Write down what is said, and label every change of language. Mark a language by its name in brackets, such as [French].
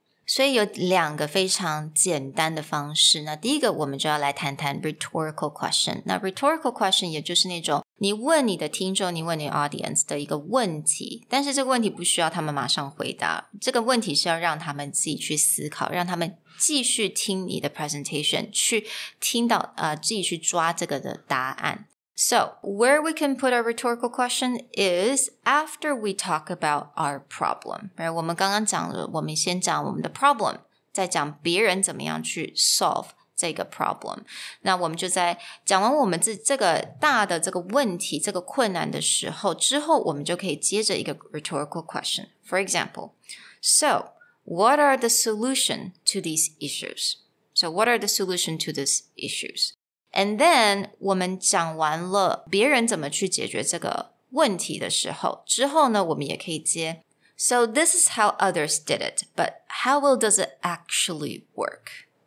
[Chinese] 所以有2个非常简单的方式。那第一个我们就要来谈谈 rhetorical question。那 rhetorical question 也就是那种你问你的听众，你问你的 audience 的一个问题，但是这个问题不需要他们马上回答，这个问题是要让他们自己去思考，让他们继续听你的 presentation， 去听到自己去抓这个的答案。 [English] So, where we can put our rhetorical question is after we talk about our problem. Right? [Chinese] 我们刚刚讲了，我们先讲我们的 problem， 再讲别人怎么样去 solve 这个 problem。那我们就在讲完我们这个大的这个问题，这个困难的时候，之后我们就可以接着一个 rhetorical question. [English] For example, so what are the solution to these issues? So what are the solution to these issues?And then [Chinese] 我们讲完了别人怎么去解决这个问题的时候，之后呢，我们也可以接 [English] So this is how others did it, but how well does it actually work?